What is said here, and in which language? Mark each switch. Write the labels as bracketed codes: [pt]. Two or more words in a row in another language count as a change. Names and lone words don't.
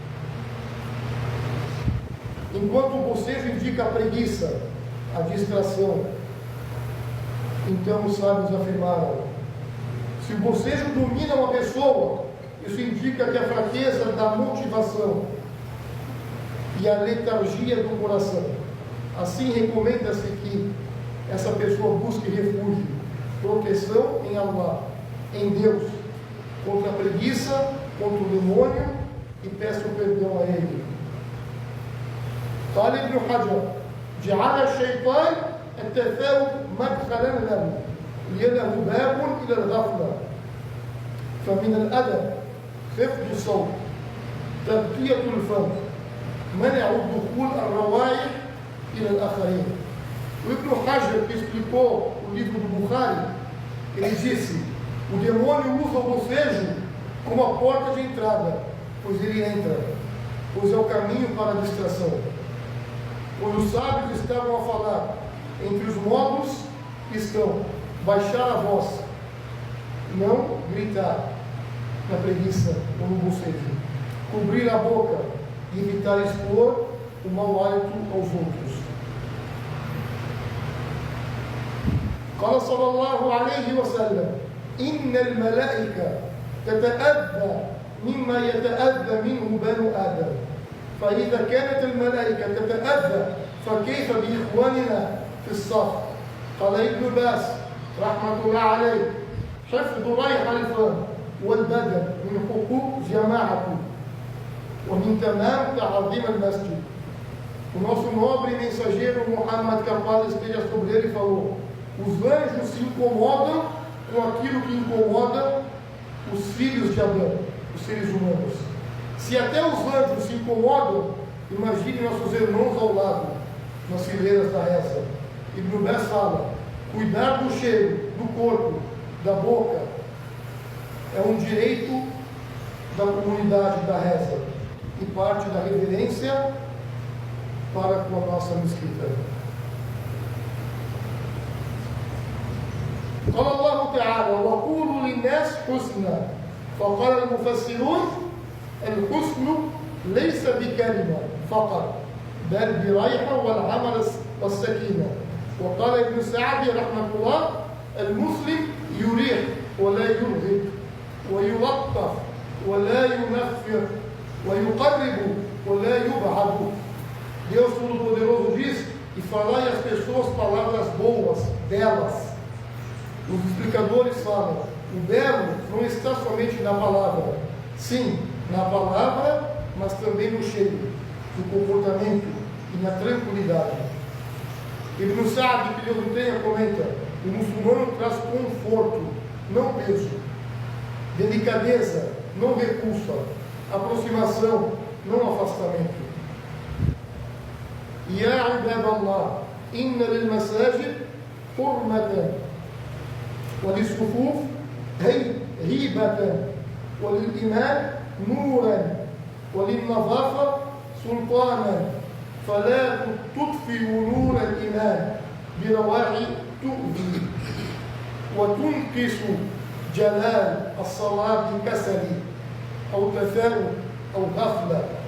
[pt] Enquanto o bocejo indica a preguiça, a distração, então os sábios afirmaram: se o bocejo domina uma pessoa, isso indica que a fraqueza da motivação e a letargia do coração. Assim, recomenda-se que essa pessoa busque refúgio, proteção em Allah, em Deus, contra a preguiça, contra o demônio, e peça o perdão a Ele. [ar] قال ابن حجر: جعل الشيطان التثاؤب مدخلا له لأنه باب إلى الغفلة، فمن الأدب خفض الصوت، تبقية الفم، منع الدخول الروائح إلى الآخرين. [pt] O Ibn Hajar, que explicou o livro do Bukhari, ele disse: o demônio usa o bocejo como a porta de entrada, pois ele entra, pois é o caminho para a distração. Quando os sábios estavam a falar, entre os modos estão baixar a voz, não gritar na preguiça ou no bocejo, cobrir a boca e evitar expor o mau hálito aos outros. [ar] قال صلى الله عليه وسلم: إن الملائكة تتأذى مما يتأذى منه بنو آدم، فإذا كانت الملائكة تتأذى فكيف بإخواننا في الصف؟ قال ابن باز رحمة الله عليه: حفظ ريح الفم والبدن من حقوق جماعته ومن تمام تعظيم المسجد. [pt] O nosso nobre mensageiro Muhammad, que a paz esteja sobre ele, falou: os anjos se incomodam com aquilo que incomoda os filhos de Adão, os seres humanos. Se até os anjos se incomodam, imagine nossos irmãos ao lado, nas fileiras da reza. Ibn Baz fala: cuidar do cheiro, do corpo, da boca, é um direito da comunidade da reza e parte da reverência para com a nossa mesquita. [ar] قال الله تعالى: وقولوا للناس حسنا. فقال المفسرون: الحسن ليس بكلمة فقط، بل بريحة والعمل والسكينة. وقال ابن سعدي رحمه الله: المسلم يريح ولا يرهب، ويلطف ولا ينفر، ويقرب ولا يبعد. [pt] Deus Todo-Poderoso diz: e falai às pessoas palavras boas, belas. Os explicadores falam: o belo não está somente na palavra, sim, na palavra, mas também no cheiro, no comportamento e na tranquilidade. Ibn Sa'd, que Deus o tenha, comenta: o muçulmano traz conforto, não peso, delicadeza, não repulsa, aproximação, não afastamento. [ar] يا عباد الله إن للمساجد حرمة وللصفوف هيبة وللإيمان نورا وللنظافة سلطانا فلا تطفئوا نور الإيمان برواعي تؤذي وتنقص جلال الصلاة بكسل أو تثاؤب أو غفلة.